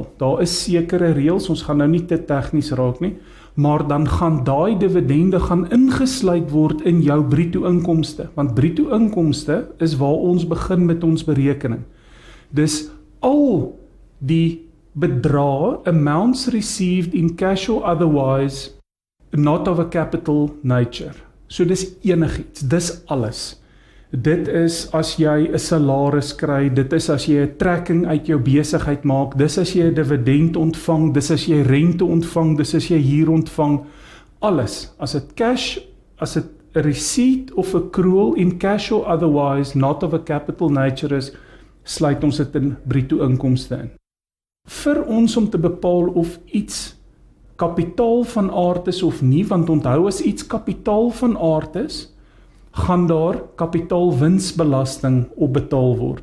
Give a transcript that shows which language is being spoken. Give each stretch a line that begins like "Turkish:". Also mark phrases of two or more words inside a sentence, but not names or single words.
Afrikaans: Daar is sekere reëls, ons gaan nou nie te tegnies raak nie, maar dan gaan daai dividende gaan ingesluit word in jou bruto inkomste, want bruto inkomste is waar ons begin met ons berekening. Dis al die bedrae,
English: amounts received in cash or otherwise, not of a capital nature.
Afrikaans: So dis enigiets, dis alles. Dit is as jy 'n salaris kry, dit is as jy 'n trekking uit jou besigheid maak, dis as jy 'n dividend ontvang, dis as jy rente ontvang, dis as jy huur ontvang, alles. As dit cash, as dit 'n
English: receipt of accrual in cash or otherwise, not of a capital nature
Afrikaans: is, sluit ons dit in bruto inkomste in. Vir ons om te bepaal of iets kapitaal van aard is of nie, want onthou as iets kapitaal van aard is, gaan daar kapitaalwinsbelasting op betaal word.